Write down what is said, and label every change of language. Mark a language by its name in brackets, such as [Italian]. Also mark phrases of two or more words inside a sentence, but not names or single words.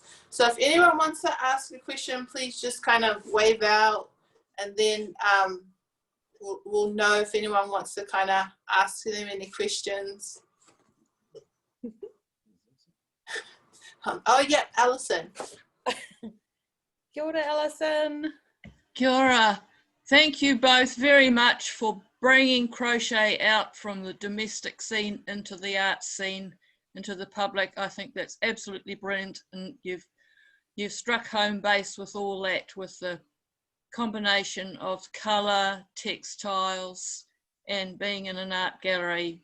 [English] So if anyone wants to ask a question, please just kind of wave out, and then we'll know if anyone wants to kind of ask them any questions. Oh yeah, Alison. [Māori] Kia ora, Alison. Kia ora. [English] Thank you both very much for bringing crochet out from the domestic scene into the art scene, into the public. I think that's absolutely brilliant, and you've you've struck home base with all that, with the combination of colour, textiles, and being in an art gallery.